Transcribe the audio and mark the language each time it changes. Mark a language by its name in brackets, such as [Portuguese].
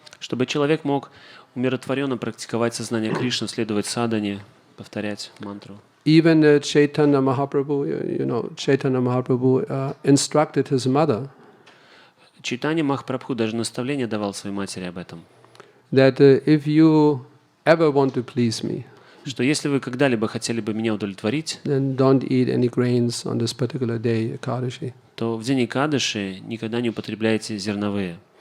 [Russian] Чтобы человек мог умиротворенно практиковать сознание Кришны, следовать садхане, повторять мантру. [English] Even Chaitanya Mahaprabhu, Chaitanya Mahaprabhu instructed his mother. [Russian] Чайтанья Махапрабху даже наставление давал своей матери об этом. [English] That if you ever want to please me, [Russian] что если вы когда-либо хотели бы меня удовлетворить, [English] then don't eat any grains on this particular day, Ekadashi. [Russian] То в день Экадаши никогда не употребляйте зерновые.